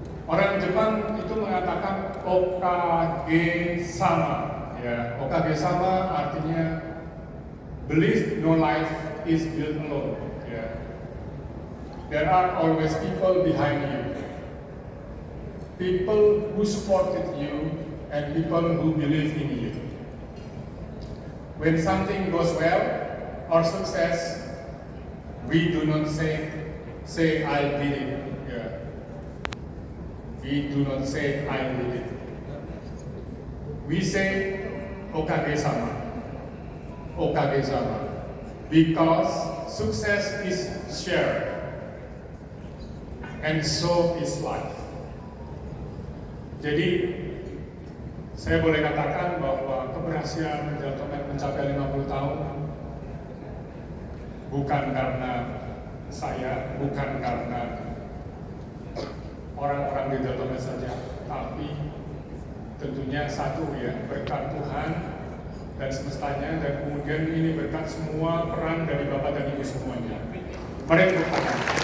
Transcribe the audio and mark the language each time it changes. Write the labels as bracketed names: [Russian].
[Indonesian] Orang Jepang itu mengatakan okage-sama. [English] Ya, okage-sama [Indonesian] artinya [English] believe no life is built alone. Ya. There are always people behind you. People who supported you and people who believe in you. When something goes well or success, we do not say I did it. Yeah. We do not say I did it. We say okage-sama. Okage-sama. Because success is shared. And so is life. [Indonesian] Jadi, saya boleh katakan bahwa keberhasilan Deltomed mencapai 50 tahun bukan karena saya, bukan karena orang-orang di Deltomed saja, tapi tentunya satu ya, berkat Tuhan dan semestanya, dan kemudian ini berkat semua peran dari Bapak dan Ibu semuanya. Mari tepuk tangan.